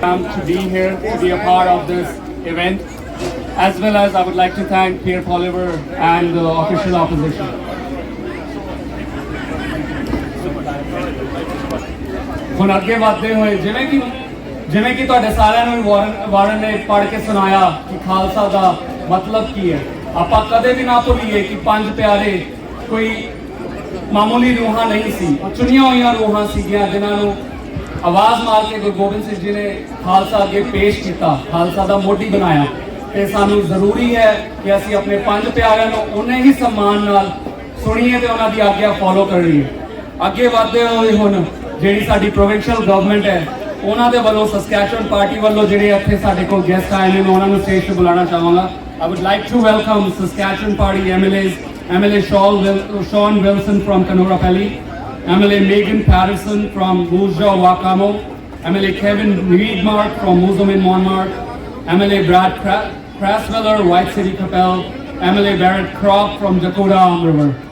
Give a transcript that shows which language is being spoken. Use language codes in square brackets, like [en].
[en] To be here, to be a part of this event, as well as I would like to thank Pierre Poliver and the official opposition. [pa] ਹੁਣ ਅੱਗੇ ਵਧਦੇ ਹੋਏ ਜਿਵੇਂ ਕਿ ਤੁਹਾਡੇ ਸਾਰਿਆਂ ਨੂੰ ਵਾਰਨ ਨੇ ਪੜ੍ਹ ਕੇ ਸੁਣਾਇਆ ਕਿ ਖਾਲਸਾ ਦਾ ਮਤਲਬ ਕੀ ਹੈ। ਆਪਾਂ ਕਦੇ ਵੀ ਨਾ ਭੁੱਲੀਏ ਕਿ ਪੰਜ ਪਿਆਰੇ ਕੋਈ ਮਾਮੂਲੀ ਰੂਹਾਂ ਨਹੀਂ ਸੀ, ਉਹ ਚੁਣੀਆਂ ਹੋਈਆਂ ਰੂਹਾਂ ਸੀਗੀਆਂ ਜਿਨ੍ਹਾਂ ਨੂੰ ਆਵਾਜ਼ ਮਾਰ ਕੇ ਗੁਰੂ ਗੋਬਿੰਦ ਸਿੰਘ ਜੀ ਨੇ ਖਾਲਸਾ ਅੱਗੇ ਪੇਸ਼ ਕੀਤਾ, ਖਾਲਸਾ ਦਾ ਮੋਢੀ ਬਣਾਇਆ। ਤੇ ਸਾਨੂੰ ਜ਼ਰੂਰੀ ਹੈ ਕਿ ਅਸੀਂ ਆਪਣੇ ਪੰਜ ਪਿਆਰਿਆਂ ਨੂੰ ਉਨੇ ਹੀ ਸਨਮਾਨ ਨਾਲ ਸੁਣੀਏ ਤੇ ਉਹਨਾਂ ਦੀ ਆਗਿਆ ਫੋਲੋ ਕਰੀਏ। ਅੱਗੇ ਵਧਦੇ ਹੋਏ ਹੁਣ ਜਿਹੜੀ ਸਾਡੀ ਪ੍ਰੋਵਿੰਸ਼ੀਅਲ ਗਵਰਨਮੈਂਟ ਹੈ ਉਹਨਾਂ ਦੇ ਵੱਲੋਂ ਸਸਕੈਚੁਅਨ ਪਾਰਟੀ ਵੱਲੋਂ ਜਿਹੜੇ ਇੱਥੇ ਸਾਡੇ ਕੋਲ ਗੈਸਟ ਆਏ ਨੇ ਮੈਂ ਉਹਨਾਂ ਨੂੰ ਸਟੇਜ ਤੇ ਬੁਲਾਉਣਾ ਚਾਹਾਂਗਾ। [en] I would like to welcome Saskatchewan Party MLAs, MLA Sean Wilson from Kanorapalli, MLA Megan Patterson from Moose Jaw Wakamo, MLA Kevin Reedmark from Moosomin Monmart, MLA Brad Crasweller, White City Capel, MLA Barrett Croft from Dakota River.